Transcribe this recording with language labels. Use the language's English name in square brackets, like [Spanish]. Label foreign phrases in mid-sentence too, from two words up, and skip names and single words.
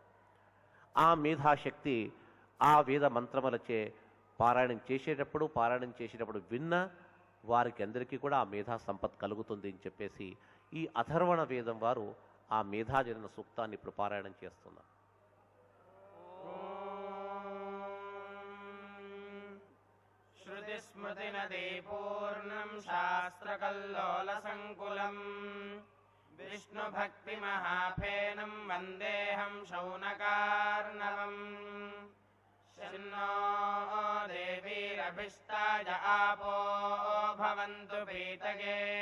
[Telugu] ఆ మేధాశక్తి ఆ వేద మంత్రములచే పారాయణం చేసేటప్పుడు విన్న వారికి అందరికీ కూడా ఆ మేధా సంపత్ కలుగుతుంది అని చెప్పేసి ఈ అథర్వణ వేదం వారు ఆ మేధాజనన సూక్తాన్ని ఇప్పుడు పారాయణం చేస్తున్నారు. [Sanskrit] श्रुतिस्मृतिनदी पूर्णं शास्त्रकल्लोलसङ्कुलं विष्णुभक्तिमहाफेनं वन्देऽहं शौनकार्णवम् शन्नो देवीरभिष्टाय आपो भवन्तु पीतगे